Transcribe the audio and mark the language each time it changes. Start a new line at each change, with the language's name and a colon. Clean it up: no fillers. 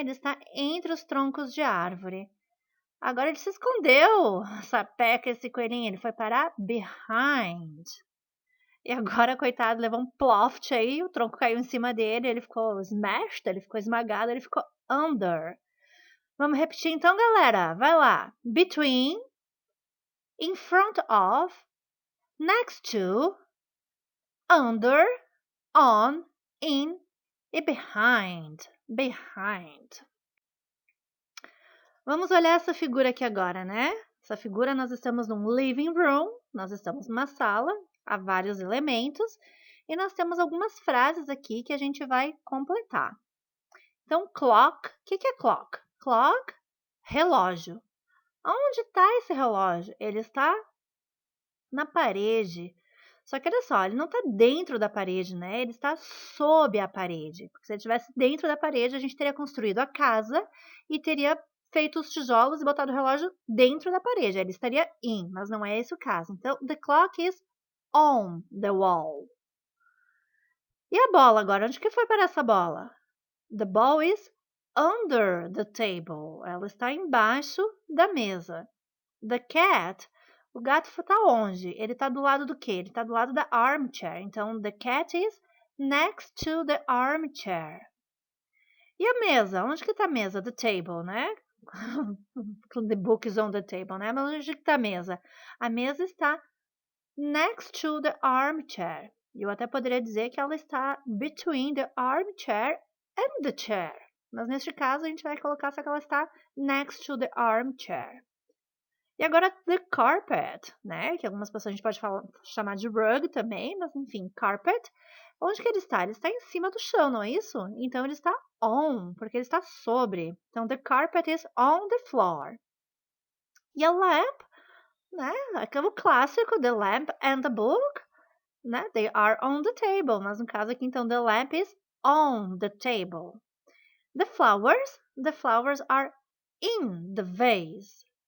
Portuguese: Ele está entre os troncos de árvore. Agora ele se escondeu, sapeca esse coelhinho, ele foi parar behind. E agora, coitado, levou um ploft aí, o tronco caiu em cima dele, ele ficou smashed, ele ficou esmagado, ele ficou under. Vamos repetir então, galera? Vai lá.
English: Between, in front of, next to, under, on, in e behind. Behind.
Portuguese: Vamos olhar essa figura aqui agora, né? Essa figura, nós estamos num living room, nós estamos numa sala, há vários elementos, e nós temos algumas frases aqui que a gente vai completar. Então, clock, o que é clock? Clock, relógio. Onde está esse relógio? Ele está na parede. Só que olha só, ele não está dentro da parede, né? Ele está sob a parede. Porque se ele estivesse dentro da parede, a gente teria construído a casa e teria feito os tijolos e botado o relógio dentro da parede. Ele estaria in, mas não é esse o caso. Então,
English: the clock is on the wall.
Portuguese: E a bola agora? Onde que foi para essa bola?
English: The ball is under the table.
Portuguese: Ela está embaixo da mesa.
English: The cat,
Portuguese: o gato está onde? Ele está do lado do quê? Ele está do lado da armchair. Então,
English: the cat is next to the armchair.
Portuguese: E a mesa? Onde que está a mesa? The table, né?
English: The book is on the table, né?
Portuguese: Mas onde que está a mesa? A mesa está
English: next to the armchair.
Portuguese: Eu até poderia dizer que ela está
English: between the armchair and the chair.
Portuguese: Mas neste caso, a gente vai colocar só que ela está
English: next to the armchair.
Portuguese: E agora, the carpet, né? Que algumas pessoas a gente pode chamar de rug também, mas enfim, carpet. Onde que ele está? Ele está em cima do chão, não é isso? Então, ele está on, porque ele está sobre. Então,
English: the carpet is on the floor.
Portuguese: E a lamp, né? Aquele clássico, the lamp and the book, né?
English: They are on the table.
Portuguese: Mas no caso aqui, então,
English: the lamp is on the table. The flowers are in the vase.